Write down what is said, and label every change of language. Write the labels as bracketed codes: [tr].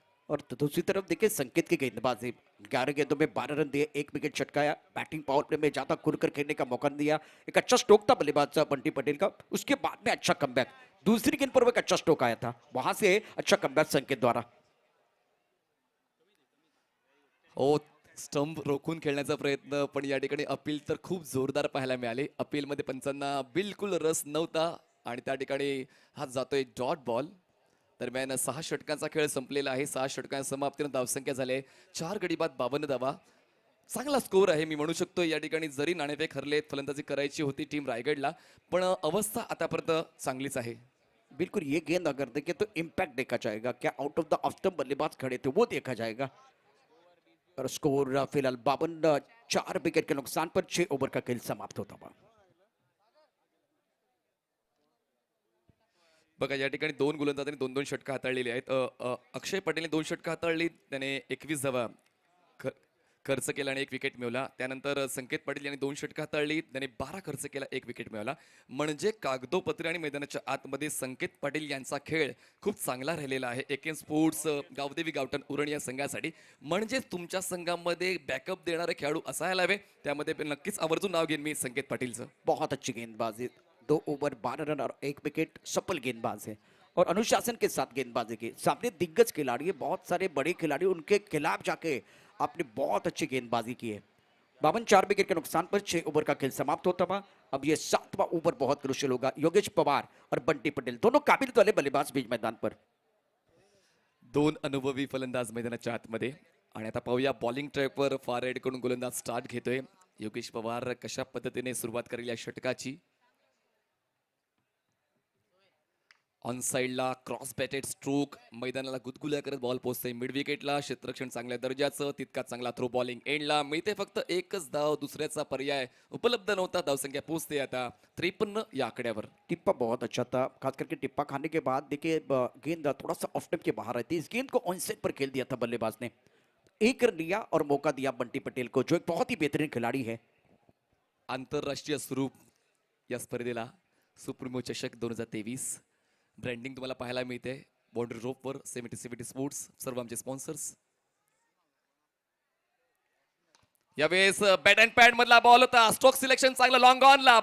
[hi] और तो दूसरी तरफ देखिए संकेत की गेंदबाजी, 11 गेंदों में 12 रन दिए, 1 विकेट छटकाया. बैटिंग पावर प्ले में ज्यादा खुलकर खेलने का मौका नहीं दिया. एक अच्छा स्ट्रोक था बल्लेबाज बंटी पटेल का, उसके बाद में अच्छा कमबैक. दूसरी गेंद पर वो एक अच्छा स्ट्रोक आया था, वहां से अच्छा कमबैक संकेत द्वारा. [mr] हो, स्टंप रोखून खेळण्याचा प्रयत्न, पण या ठिकाणी अपील तर खूप जोरदार पाहायला मिळाले. अपीलमध्ये पंचांना बिलकुल रस नव्हता आणि त्या ठिकाणी हा जातोय डॉट बॉल. दरम्यान 6 षटकांचा खेळ संपलेला आहे. 6 षटकांच्या समाप्तीनं धावसंख्या झाली 4 गडी बाद 52 धावा. चांगला स्कोर आहे मी म्हणू शकतो. या ठिकाणी जरी नाणेफेक हरले, फलंदाजी करायची होती टीम रायगडला, पण अवस्था आतापर्यंत चांगलीच आहे. [hi] बिल्कुल ये गेंद अगर देखे तो इम्पैक्ट देखा जाएगा, क्या out of the off stump बल्लेबाज खड़े थे वो देखा जाएगा। और स्कोर फिलहाल 52, 4 विकेट के नुकसान पर 6 ओवर का खेल समाप्त होता हुआ। [mr] बघा या ठिकाणी 2 गोलंदाजांनी 2-2 षटकं हाताळलेली आहेत. अक्षय पटेलने 2 षटकं हाताळली, त्याने 21 धावा खर्च केला आणि 1 विकेट मिळवला. त्यानंतर संकेत पाटील यांनी 2 षटकं हाताळली, त्याने 12 खर्च केला, 1 विकेट मिळवला. म्हणजे कागदोपत्री आणि मैदानाच्या आतमध्ये संकेत पाटील यांचा खेळ खूप चांगला राहिलेला आहे. एकेन स्पोर्ट्स गावदेवी गावठण उरण या संघासाठी. म्हणजे तुमच्या संघामध्ये बॅकअप देणारे खेळाडू असायला हवे. त्यामध्ये नक्कीच आवर्जून नाव घेईन मी संकेत पाटीलचं. [hi] बहुत अच्छी गेंदबाजी, 2 ओवर 12 रन और 1 विकेट, सफल गेंदबाज है और अनुशासन के साथ गेंदबाजी की। सामने दिग्गज खिलाड़ी है, बहुत सारे बड़े खिलाड़ी, उनके खिलाफ जाके आपने बहुत अच्छी गेंदबाजी की है। 52, 4 विकेट के नुकसान पर 6 ओवर का खेल समाप्त होता हुआ। अब ये 7वां ओवर बहुत क्रुशियल होगा। योगेश पवार और बंटी पटेल दोनों काबिलियत वाले बल्लेबाज बीच मैदान पर। [mr] 2 अनुभवी फलंदाज मैदानाच्या आतमध्ये. आणि आता पाहूया बॉलिंग ट्रॅकवर फार राईडकडून गोलंदाज स्टार्ट घेतोय. योगेश पवार कशा पद्धतीने सुरुवात करेल या षटकाची. ऑन साइडला क्रॉस बॅटेड स्ट्रोक, मैदानाला गुदगुल्या करत बॉल पोहोचते मिड विकेटला. क्षेत्ररक्षण चांगल्या दर्जाचं, तितकाच चांगला थ्रो बॉलिंग एंडला मिळते. फक्त एकच धाव, दुसऱ्याचा पर्याय उपलब्ध नव्हता. धावसंख्या पोहोचते आता 53 या आकड्यावर. [hi] टिप्पा बहुत अच्छा था, खास करके टिप्पा खाने के बाद देखिए गेंद थोड़ा सा ऑफ स्टंप के बाहर आई थी। इस गेंद को ऑन साइड पर खेल दिया था बल्लेबाज ने, 1 रन लिया और मौका दिया बंटी पटेल को, जो एक बहुत ही बेहतरीन खिलाड़ी है। [mr] आंतरराष्ट्रीय स्वरूप या स्पर्धेला सुप्रीमो चषक 2023 ब्रँडिंग तुम्हाला पाहायला मिळते बाउंड्री रोपवर. 70 स्पोर्ट्स सर्व आमचे स्पॉन्सर्स. यावेळेस बॅट अँड पॅड मधला बॉल होता. स्ट्रोक सिलेक्शन चांगलं लॉंग ऑनला.